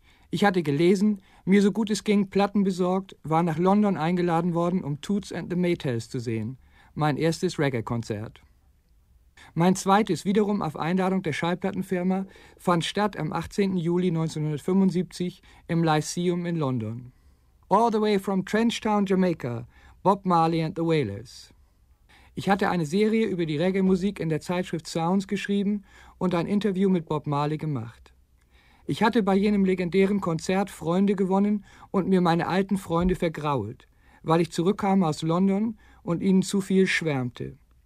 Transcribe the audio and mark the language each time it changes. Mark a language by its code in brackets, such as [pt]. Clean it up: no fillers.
[de] Ich hatte gelesen, mir so gut es ging, Platten besorgt, war nach London eingeladen worden, um Toots and the Maytals zu sehen, mein erstes Reggae-Konzert. Mein zweites, wiederum auf Einladung der Schallplattenfirma, fand statt am 18. Juli 1975 im Lyceum in London. [en] All the way from Trenchtown, Jamaica, Bob Marley and the Wailers. [de] Ich hatte eine Serie über die Reggae-Musik in der Zeitschrift Sounds geschrieben und ein Interview mit Bob Marley gemacht. Ich hatte bei jenem legendären Konzert Freunde gewonnen und mir meine alten Freunde vergrault, weil ich zurückkam aus London und ihnen zu viel schwärmte.